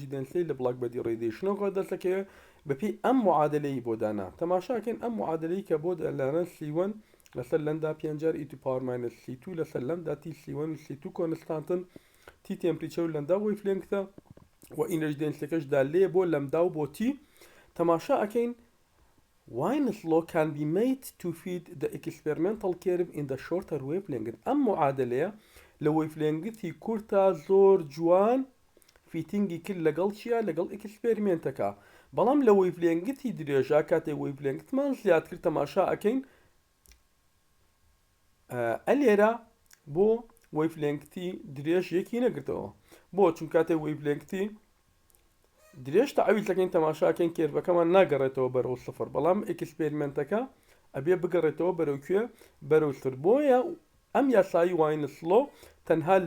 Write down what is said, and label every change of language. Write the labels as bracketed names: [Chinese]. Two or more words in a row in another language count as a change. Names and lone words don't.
[Central Kurdish] دێنستی لە بلاک بەدی ڕێدیشنەوە دەستەکەوێت بەپێی ئەم معادلەی بۆ دانا تەماشاکەن ئەم معادلەی کە بۆ لەرەن سیوەن لەسەر لەندا پێنجار ئی تو [English] power minus [Central Kurdish] سی2 لەسەر لەمدا تی سیوەن سی2 کۆنستانتن تی تێمپریچەر و لەندا وەی فلێنکتە و ئینەرژی دێنسیەکەشدا لێ بۆ لەمدا و بۆ تی تەماشا ئەکەین [English] Wien's law can be made to fit the experimental curve in the shorter wavelength. [Central Kurdish] ئەم معادلەیە لە وەیڤلێنگتی کورتا زۆر جوان فیتینگی کرد لەگەڵ چیە لەگەڵ ئەکسپێرمێنتەکە بەڵام لە وەیڤلێنگتی درێژا کاتێ وەیڤلێنگتمان زیاد کرد تەماشا ئەکەین ئەلێرە بۆ وەیڤلێنگتی درێژ یەکی نەگرتەوە بۆ چون کاتێ وەیڤلێنگتی درێژ تەعویزەکەین تەماشاکەین کێربەکەمان ناگەڕێتەوە بەرەو سفر بەڵام ئەکسپێرمێنتەکە ئەبێ بگەڕێتەوە بەرەو کوێ بەرەوتر بۆیە ئەم یاسایی واینسلۆ تەنها لە